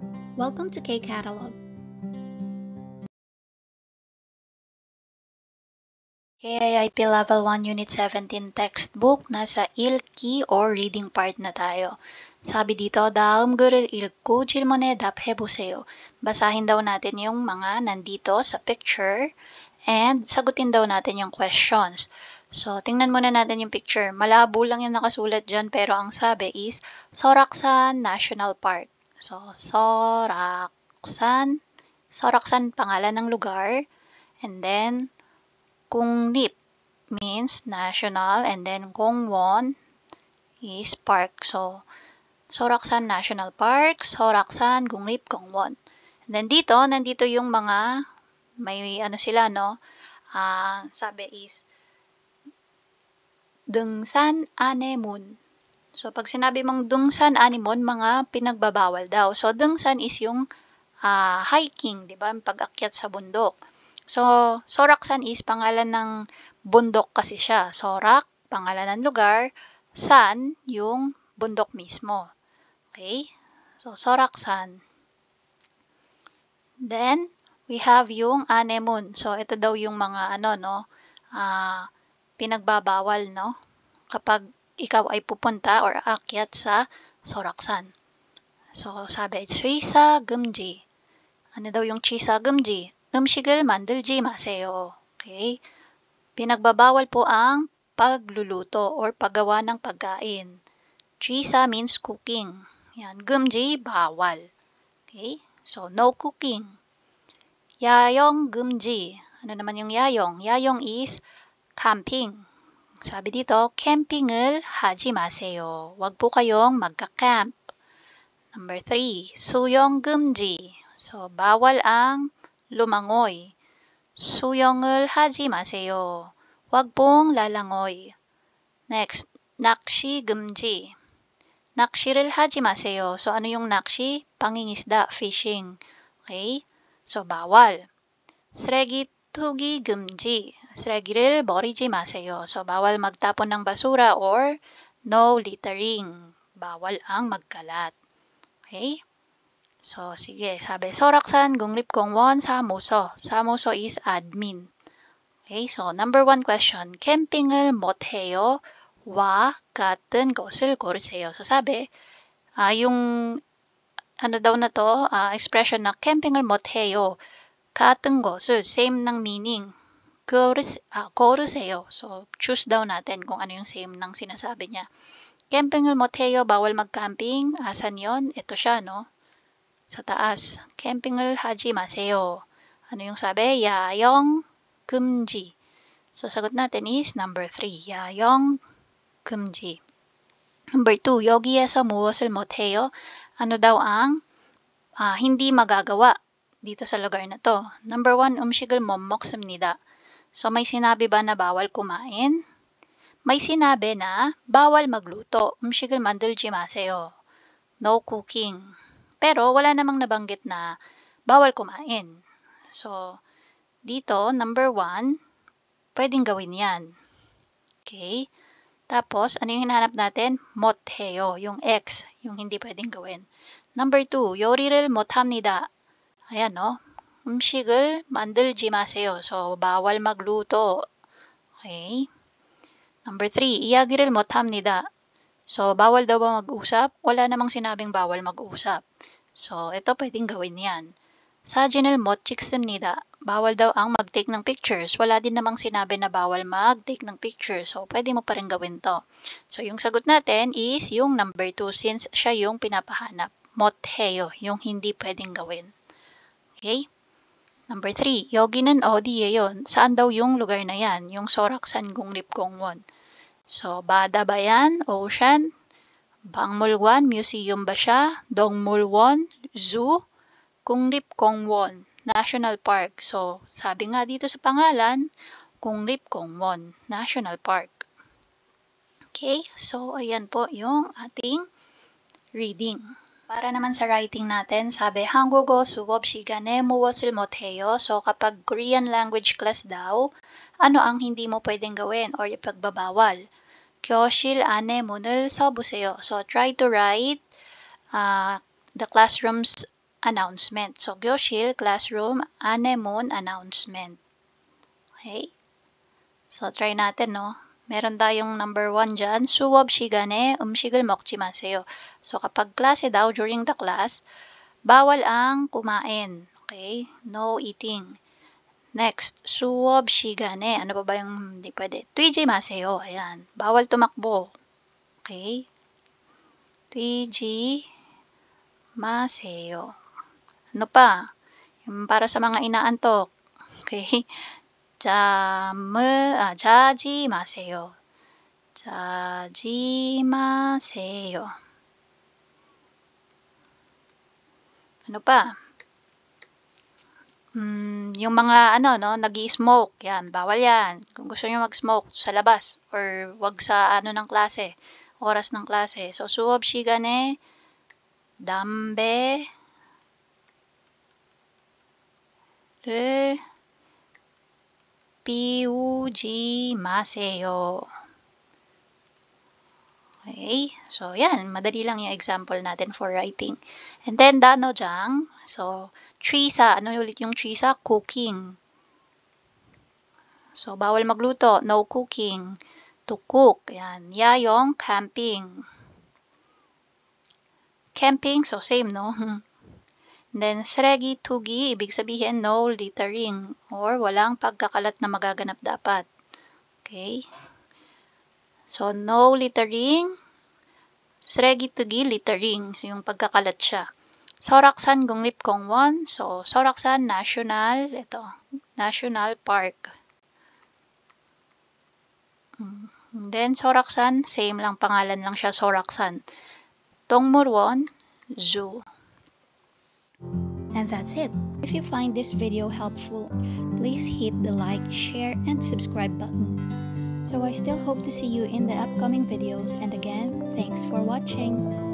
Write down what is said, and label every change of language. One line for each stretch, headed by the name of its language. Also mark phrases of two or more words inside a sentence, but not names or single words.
English: Welcome to K-Catalog. KIIP Level 1 Unit 17 textbook,
Filipino: nasa 읽기
English: or reading part
Filipino: na tayo. Sabi dito,
Korean: 다음 글을 읽고 질문에 답해보세요.
Filipino: Basahin daw natin yung mga nandito sa picture and sagutin daw natin yung questions. So, tingnan muna natin yung picture. Malabo lang yung nakasulat dyan pero ang sabi is Soraksan National Park. So, Soraksan pangalan ng lugar,
English: and then Kunglip means national, and then Gongwon is park. So, Soraksan National Park, Soraksan, Gunglip, Gongwon.
Filipino: And then nandito yung mga, may ano sila, no? Sabi is,
Korean: 등산 안내문.
Filipino: So, pag sinabi mong
Korean: 등산 안내문,
Filipino: mga pinagbabawal daw. So, Dungsan is yung hiking, di ba? Pag-akyat sa bundok. So, Soraksan is pangalan ng bundok kasi siya. Sorak, pangalan ng lugar. San, yung bundok mismo. Okay? So, Soraksan. Then, we have yung Anemun. So, ito daw yung mga pinagbabawal, no? Kapag ikaw ay pupunta or aakyat sa Soraksan. So, sabi,
Korean: 취사 금지.
Filipino: Ano daw yung
Korean: 취사 금지? 음식을 만들지 마세요. Okay?
Filipino: Pinagbabawal po ang pagluluto or paggawa ng pagkain. Chisa means cooking. Yan. Gumji, bawal.
English: Okay? So, no cooking.
Korean: 야영 금지.
Filipino: Ano naman yung yayong? Yayong is camping. Sabi dito,
Korean: camping을 하지 마세요.
Filipino: Huwag po kayong magka-camp.
English: Number 3,
Korean: 수영 금지.
Filipino: So, bawal ang lumangoy.
Korean: 수영을 하지 마세요.
Filipino: Huwag pong lalangoy. Next,
Korean: 낚시 금지. 낚시를 하지 마세요.
Filipino: So, ano yung 낚시? Pangingisda, fishing. Okay? So, bawal.
Korean: 쓰레기 투기 금지. 쓰레기를 버리지 마세요.
Filipino: So, bawal magtapon ng basura or
English: no littering.
Filipino: Bawal ang magkalat. Okay? So, sige. Sabi, Soraksan, Gunglip,
Korean: Gongwon, 사무소. 사무소 is admin.
English: Okay, so number 1 question.
Korean: 캠핑을 못해요. 와 같은 것을 고르세요.
Filipino: So, sabi, yung ano daw na to, expression na
Korean: 캠핑을 못해요. 같은 것을,
Filipino: same ng meaning. 고르세요. So, choose daw natin kung ano yung same ng sinasabi niya.
Korean: 캠핑을 못해요.
Filipino: Bawal mag-camping. Asan yon? Ito siya, no? Sa taas,
Korean: camping을 하지 마세요.
Filipino: Ano yung sabi?
Korean: 야영 금지.
Filipino: So, sagot natin is number 3,
Korean: 야영 금지. Number 2, 여기에서 무엇을 못해요?
Filipino: Ano daw ang hindi magagawa dito sa lugar na to?
English: Number 1,
Korean: 음식을 못 먹습니다.
Filipino: So, may sinabi ba na bawal kumain? May sinabi na bawal magluto.
Korean: 음식을 만들지 마세요.
English: No cooking.
Filipino: Pero wala namang nabanggit na bawal kumain. So, dito, number 1, pwedeng gawin yan. Okay? Tapos, ano yung hinahanap natin? 못해요, yung X, yung hindi pwedeng gawin. Number 2,
Korean: 요리를 못합니다.
Filipino: Ayan, no?
Korean: 음식을 만들지 마세요.
Filipino: So, bawal magluto. Okay? Number 3,
Korean: 이야기를 못합니다.
Filipino: So, bawal daw ba mag-usap? Wala namang sinabing bawal mag-usap. So, ito pwedeng gawin yan.
Korean: 사진을 못 찍습니다.
Filipino: Bawal daw ang mag-take ng pictures. Wala din namang sinabi na bawal mag-take ng pictures. So, pwede mo pa rin gawin to. So, yung sagot natin is yung number 2 since siya yung pinapahanap. 못해요, yung hindi pwedeng gawin. Okay?
English: Number 3,
Korean: 여기는 어디예요?
Filipino: Saan daw yung lugar na yan? Yung Soraksan, Gunglip, Gongwon. So, bada ba yan? Ocean? 박물관? Museum ba siya? 동물원? Zoo? Gunglip, Gongwon?
English: National Park.
Filipino: So, sabi nga dito sa pangalan, Gunglip, Gongwon National Park. Okay, so ayan po yung ating reading. Para naman sa writing natin, sabi,
Korean: 한국어 수업 시간에 무엇을 못해요?
Filipino: So, kapag
English: Korean language class
Filipino: daw, ano ang hindi mo pwedeng gawin or ipagbabawal?
Korean: 교실 안에 문을 써보세요.
English: So, try to write the classroom's announcement. So, 교실, classroom, anemone, announcement.
Filipino: Okay? So, try natin, no? Meron tayong number 1 dyan.
Korean: 수업 시간에 음식을 먹지 마세요.
Filipino: So, kapag klase daw,
English: during the class,
Filipino: bawal ang kumain. Okay?
English: No eating. Next,
Korean: 수업 시간에.
Filipino: Ano ba yung hindi pwede?
Korean: 뛰지 마세요.
Filipino: Ayan. Bawal tumakbo.
Korean: Okay? 뛰지 마세요.
Filipino: Ano pa? Yung para sa mga inaantok.
Korean: Okay? 자지 마세요. 자지 마세요.
Filipino: Ano pa? Yung mga nag-i-smoke, yan, bawal yan. Kung gusto niyo mag-smoke sa labas or wag sa ng klase, oras ng klase. So,
Korean: 수업 시간에 담배를 피우지 마세요.
Filipino: Okay, so yan, madali lang yung example natin for writing.
English: And then, danojang, so,
Korean: 취사,
Filipino: ano ulit yung 취사? Cooking. So, bawal magluto,
English: no cooking. To cook, yan. Yayong, camping. Camping, so same, no? And then,
Korean: 쓰레기 투기,
Filipino: ibig sabihin,
English: no littering,
Filipino: or walang pagkakalat na magaganap dapat.
English: Okay? So, no littering,
Korean: 쓰레기 투기,
English: littering,
Filipino: so yung pagkakalat siya.
English: 설악산 국립공원, so 설악산 National, National Park.
Filipino: And then, 설악산, same lang, pangalan lang siya, 설악산.
Korean: 동물원,
English: Zoo. And that's it. If you find this video helpful, please hit the like, share, and subscribe button. So I still hope to see you in the upcoming videos, and again, thanks for watching.